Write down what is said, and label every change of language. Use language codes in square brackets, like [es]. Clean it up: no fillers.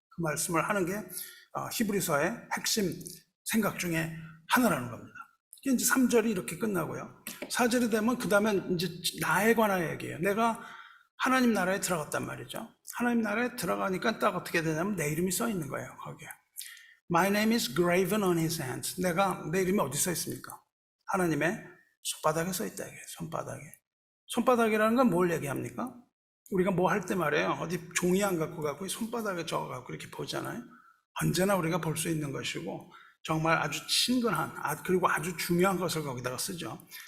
[ko] 그 말씀을 하는 게 히브리서의 핵심 생각 중에 하나라는 겁니다. 이제 3절이 이렇게 끝나고요. 4절이 되면 그 다음에 이제 나에 관한 얘기예요. 내가 하나님 나라에 들어갔단 말이죠. 하나님 나라에 들어가니까 딱 어떻게 되냐면 내 이름이 써 있는 거예요. 거기에 [en] My name is graven on his hands. [ko] 내 이름이 어디 써 있습니까? 하나님의 손바닥에 써 있다. 이게 손바닥에. 손바닥이라는 건 뭘 얘기합니까? 우리가 뭐 할 때 말이에요. 어디 종이 안 갖고 가고 손바닥에 적어갖고 이렇게 보잖아요. 언제나 우리가 볼 수 있는 것이고 정말 아주 친근한 그리고 아주 중요한 것을 거기다가 쓰죠.